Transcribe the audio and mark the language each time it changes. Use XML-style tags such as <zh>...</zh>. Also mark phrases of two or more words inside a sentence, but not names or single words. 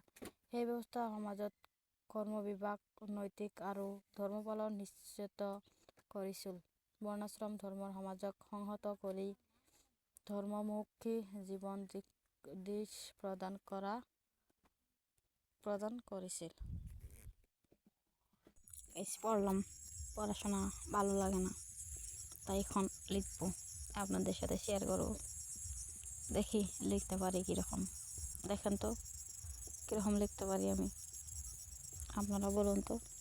<as>সেই ব্যৱস্থা সমাজত কৰ্মবিভাগ, নৈতিক আৰু ধৰ্মপালন নিশ্চিত কৰিছিল। বৰ্ণাশ্ৰম ধৰ্মৰ সমাজক সংহত কৰি ধৰ্মমুখী জীৱন দিশ প্ৰদান কৰিছিল।</as> <bn>পড়লাম, পড়াশোনা ভালো লাগে না, তাই এখন লিখবো, আপনাদের সাথে শেয়ার করবো। দেখি লিখতে পারি কীরকম, দেখেন তো কীরকম লিখতে পারি আমি, আপনারা বলুন তো।</bn>